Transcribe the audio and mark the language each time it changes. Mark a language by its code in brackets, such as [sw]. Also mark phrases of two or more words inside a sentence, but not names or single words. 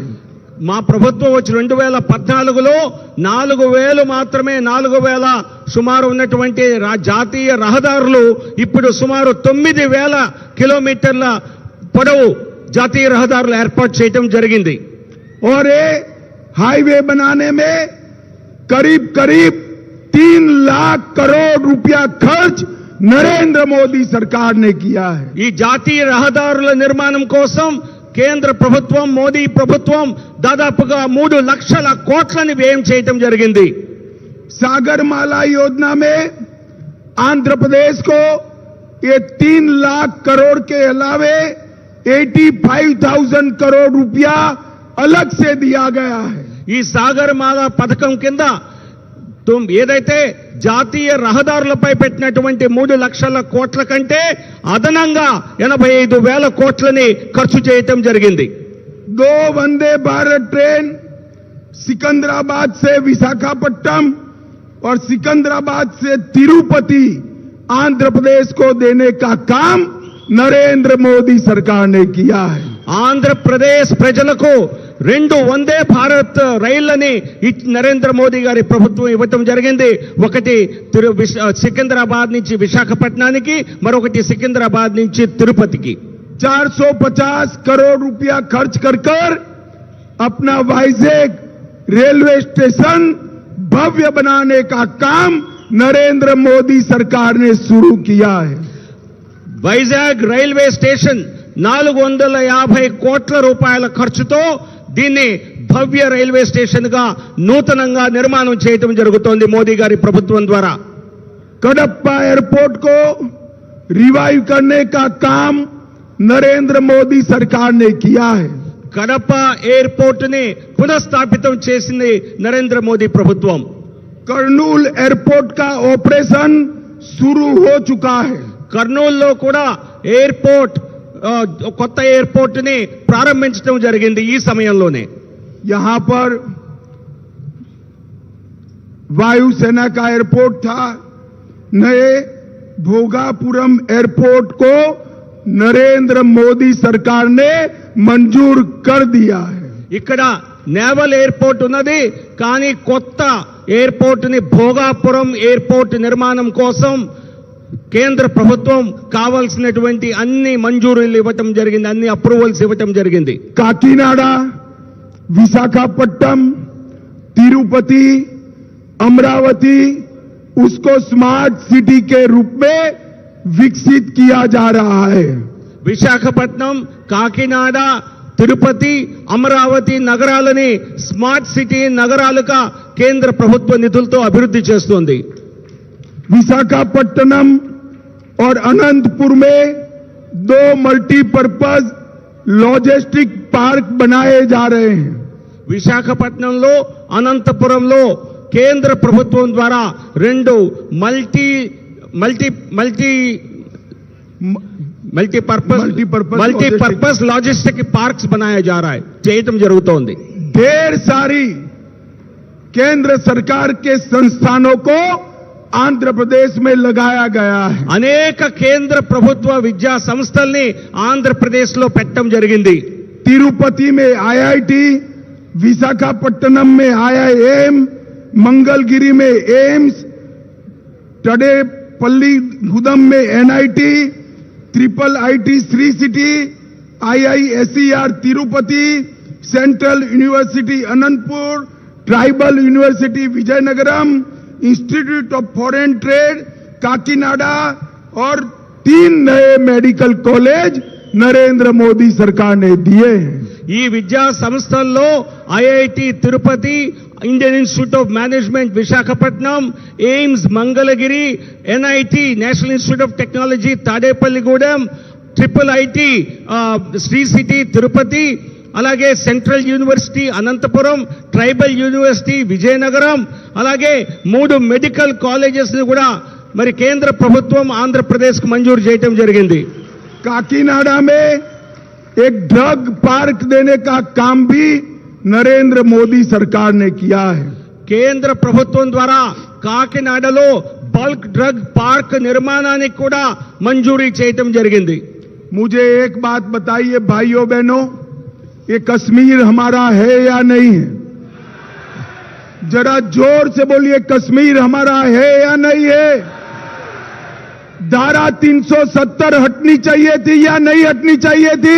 [te] మా ప్రభుత్వం వచ్చి 2014లో 4,000 మాత్రమే, 4,000 సుమారు ఉన్నటువంటి జాతీయ రహదారులు ఇప్పుడు సుమారు 9,000 కిలోమీటర్ల పొడవు జాతీయ రహదారులు ఏర్పాటు చేయడం జరిగింది। [hi] और ये हाईवे बनाने में करीब करीब 3 लाख करोड़ रुपया खर्च नरेंद्र मोदी सरकार ने किया है। [te] ఈ జాతీయ రహదారుల నిర్మాణం కోసం కేంద్ర ప్రభుత్వం, మోదీ ప్రభుత్వం దాదాపుగా 3 లక్షల కోట్లని వ్యయం చేయడం జరిగింది। [hi] सागरमाला योजना में आंध्र प्रदेश को ये 3 लाख करोड़ के अलावे 85,000 करोड़ रुपया अलग से दिया गया है। [te] ఈ సాగర్మాల పథకం కింద ఏదైతే జాతీయ రహదారులపై పెట్టినటువంటి 3 లక్షల కోట్ల కంటే అదనంగా 85,000 కోట్లని ఖర్చు చేయటం జరిగింది। [hi] 2 वंदे भारत ट्रेन सिकंदराबाद से विशाखापट्टनम और सिकंदराबाद से तिरुपति आंध्र प्रदेश को देने का काम नरेंद्र मोदी सरकार ने किया है। [te] ఆంధ్రప్రదేశ్ ప్రజలకు 2 వందే భారత్ రైళ్లని నరేంద్ర మోదీ గారి ప్రభుత్వం ఇవ్వటం జరిగింది। ఒకటి సికింద్రాబాద్ నుంచి విశాఖపట్నానికి, మరొకటి సికింద్రాబాద్ నుంచి తిరుపతికి। [hi] 450 करोड़ रुपया खर्च कर अपना वाइजैक रेलवे स्टेशन भव्य बनाने का काम नरेंद्र मोदी सरकार ने शुरू किया है। [te] వైజాగ్ [en] railway station [te] 450 కోట్ల రూపాయల ఖర్చుతో దీన్ని భవ్య రైల్వే స్టేషన్ గా నూతనంగా నిర్మాణం చేయడం జరుగుతోంది మోదీ గారి ప్రభుత్వం ద్వారా। [hi] कडप्पा एयरपोर्ट को रिवाइव करने का काम नरेंद्र मोदी सरकार ने किया है। [te] కడప ఎయిర్పోర్ట్ ని పునఃస్థాపితం చేసింది నరేంద్ర మోదీ ప్రభుత్వం. [hi] कर्नूल एयरपोर्ट का ऑपरेशन शुरू हो चुका है. [te] కర్నూలులో కూడా ఎయిర్పోర్ట్ కొత్త ఎయిర్పోర్ట్ ని ప్రారంభించడం జరిగింది ఈ సమయంలోనే. [hi] यहां पर वायुसेना का एयरपोर्ट था. नए भोगापुरम एयरपोर्ट को नरेंद्र मोदी सरकार ने मंजूर कर दिया है. [te] ఇక్కడ [en] naval airport [te] ఉన్నది, కానీ కొత్త ఎయిర్పోర్ట్ ని భోగాపురం ఎయిర్పోర్ట్ నిర్మాణం కోసం కేంద్ర ప్రభుత్వం కావాల్సినటువంటి అన్ని మంజూరీలు ఇవ్వటం జరిగింది, అన్ని అప్రూవల్స్ ఇవ్వటం జరిగింది. [hi] काकीनाडा, विशाखापट्टनम, तिरुपति, अमरावती उसको [en] smart city [hi] के रूप में विकसित किया जा रहा है. [te] విశాఖపట్నం, కాకినాడ, తిరుపతి, అమరావతి నగరాలని [en] smart city [te] నగరాలుగా కేంద్ర ప్రభుత్వ నిధులతో అభివృద్ధి చేస్తోంది. [hi] विशाखापट्टनम और अनंतपुर में 2 [en] multipurpose logistic park [hi] बनाए जा रहे हैं. [te] విశాఖపట్నంలో, అనంతపురంలో కేంద్ర ప్రభుత్వం ద్వారా [hi] 2 [en] multipurpose logistic parks [hi] बनाया जा रहा है, [te] చేయటం జరుగుతోంది. [hi] ढेर सारी केंद्र सरकार के संस्थानों को आंध्र प्रदेश में लगाया गया है. [te] అనేక కేంద్ర ప్రభుత్వ విద్యా సంస్థల్ని ఆంధ్రప్రదేశ్ లో పెట్టడం జరిగింది. [hi] तिरुपति में IIT, विशाखापट्टनम में IIM, मंगलगिरी में एम्स, टडेपल्ली गुदम में NIT, ट्रिपल IT श्री सिटी, IISER तिरुपति, सेंट्रल यूनिवर्सिटी अनंतपुर, ट्राइबल यूनिवर्सिटी विजयनगरम, इंस्टीट्यूट ऑफ फॉरेन ट्रेड काकीनाडा और 3 नए [en] medical college [hi] नरेंद्र मोदी सरकार ने दिए हैं. [te] ఈ విద్యా సంస్థల్లో ఐఐటి తిరుపతి, ఇండియన్ ఇన్స్టిట్యూట్ ఆఫ్ మేనేజ్మెంట్ విశాఖపట్నం, ఎయిమ్స్ మంగళగిరి, ఎన్ఐటి నేషనల్ ఇన్స్టిట్యూట్ ఆఫ్ టెక్నాలజీ తాడేపల్లిగూడెం, ట్రిపుల్ ఐటి శ్రీ సిటీ తిరుపతి, అలాగే సెంట్రల్ యూనివర్సిటీ అనంతపురం, ట్రైబల్ యూనివర్సిటీ విజయనగరం, అలాగే 3 [en] medical colleges [te] ని కూడా మరి కేంద్ర ప్రభుత్వం ఆంధ్రప్రదేశ్ కు మంజూరు చేయడం జరిగింది. [hi] काकीनाडा में एक [en] drug park [hi] देने का काम भी नरेंद्र मोदी सरकार ने किया है. [te] కేంద్ర ప్రభుత్వం ద్వారా కాకినాడలో [en] bulk drug park [te] నిర్మాణానికి కూడా మంజూరీ చేయటం జరిగింది. [hi] मुझे एक बात बताइए भाइयों बहनों, ये कश्मीर हमारा है या नहीं है? जरा जोर से बोलिए, कश्मीर हमारा है या नहीं है? धारा 370 हटनी चाहिए थी या नहीं हटनी चाहिए थी?